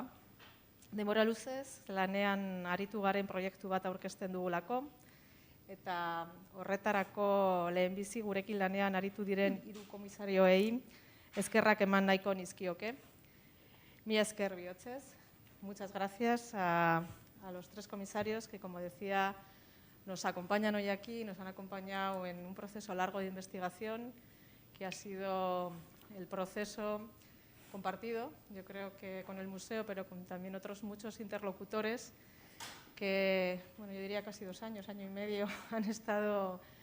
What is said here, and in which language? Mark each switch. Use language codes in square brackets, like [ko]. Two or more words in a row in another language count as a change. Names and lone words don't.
[eu] Denbora luzez, lanean aritu garen proiektu bat aurkezten dugulako, eta horretarako lehenbizi gurekin lanean aritu diren 3 komisarioei eskerrak eman nahiko nizkioke. Mila esker bihotzez. [es] Muchas gracias a los 3 comisarios que, como decía, nos acompañan hoy aquí, nos han acompañado en un proceso largo de investigación que ha sido el proceso compartido, yo creo que con el museo, pero con también otros muchos interlocutores que, bueno, yo diría casi 2 años, año y medio, han estado